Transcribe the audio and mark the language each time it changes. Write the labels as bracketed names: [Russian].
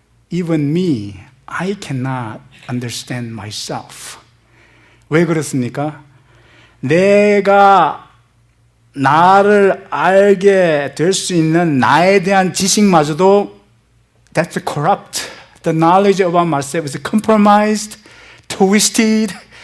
[English] Even me, I cannot understand myself. [Korean] 왜 그렇습니까? 내가 나를 알게 될 수 있는 나에 대한 지식마저도 [English] that's corrupt. The knowledge about myself is compromised, twisted.